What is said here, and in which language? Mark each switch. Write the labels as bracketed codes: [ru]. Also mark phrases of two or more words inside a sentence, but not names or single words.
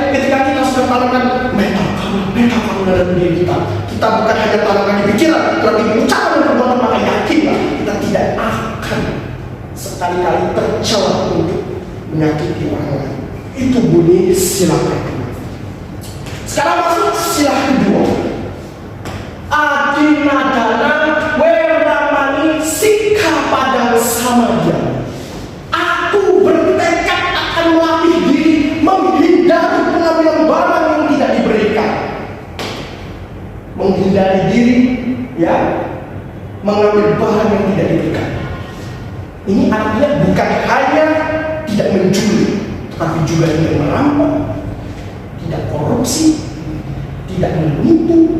[id] Ketika kita sudah tanamkan menta karuna dalam diri kita, kita bukan hanya tanamkan di pikiran, tetapi di ucapan dan perbuatan, maka yakinlah kita tidak akan sekali-kali tercela untuk menyakiti orang lain. Itu bunyi sila pertama. Sekarang masuk sila kedua. [pi] Adinadana weramani sikha padang samadya. [id] Aku bertekad akan melatih diri menghindari pengambilan barang yang tidak diberikan. Menghindari diri, ya, mengambil barang yang tidak diberikan. Ini artinya bukan hanya tidak mencuri, tetapi juga tidak merampok, tidak korupsi, tidak menipu.